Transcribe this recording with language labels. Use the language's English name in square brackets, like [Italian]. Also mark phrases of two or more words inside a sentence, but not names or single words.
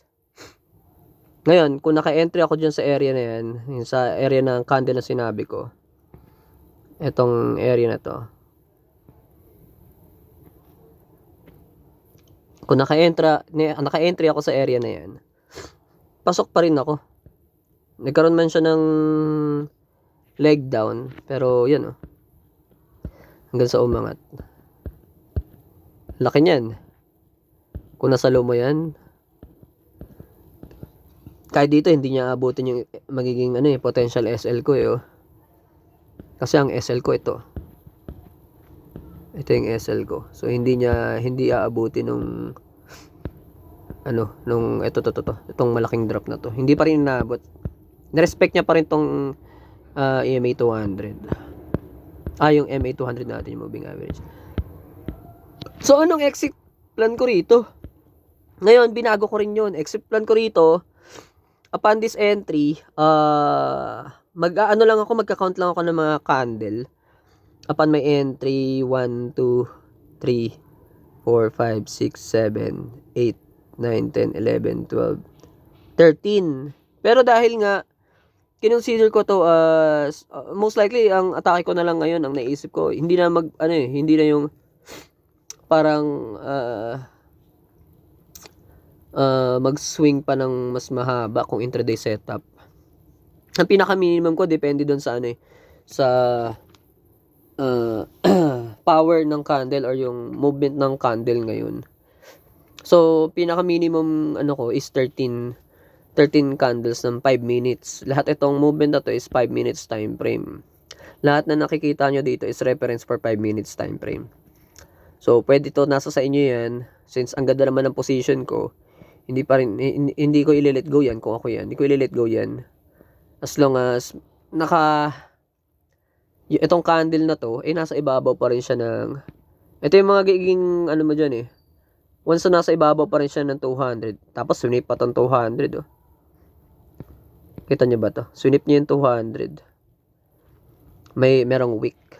[Filipino] Ngayon, kung naka-entry ako dyan sa area na yan, yung sa area ng candle na sinabi ko, etong area na to, kung naka-entry ako sa area na yan, pasok pa rin ako. Nagkaroon man siya ng leg down, pero yun hanggang sa umangat. Laki niyan. Kung nasa low mo yan, kahit dito hindi niya abutin yung magiging [English] potential SL [Filipino] ko kasi ang SL ko ito yung SL ko, so hindi aabutin nung itong malaking drop na to. Hindi pa rin naabot. Na-respect niya pa rin tong EMA 200, yung MA 200 natin, yung [English] moving average. [Filipino] So anong [English] exit plan [Filipino] ko rito? Ngayon binago ko rin yun. [English] Exit plan [Filipino] ko rito, [English] upon this entry, [Filipino] magka-count lang ako ng mga candle. [English] Upon my entry, 1, 2, 3, 4, 5, 6, 7, 8, 9, 10, 11, 12, 13. [Filipino] Pero dahil nga, kinonsider ko to [English] as, most likely, [Filipino] ang atake ko na lang ngayon, ang naisip ko, hindi na yung, parang, mag-swing pa ng mas mahaba kung [English] intraday setup. [Filipino] Ang pinaka-minimum ko depende doon sa sa power ng candle or yung movement ng candle ngayon. So pinaka-minimum ko is 13 candles ng 5 minutes. Lahat itong movement na to is 5 [English] minutes time frame. [Filipino] Lahat na nakikita nyo dito is [English] reference for 5 minutes time frame. [Filipino] So pwede to, nasa sa inyo yan. Since ang ganda naman ng position ko, hindi ko i- [English] let go [Filipino] yan kung ako yan. Hindi ko i- [English] let go [Filipino] yan. [English] As long as [Filipino] itong candle na to, nasa ibabaw pa rin siya ng, ito yung mga giging, mo dyan once na nasa ibabaw pa rin siya ng 200, tapos sunip pa tong 200, Kita nyo ba to? Sunip niya yung 200. Merong wick.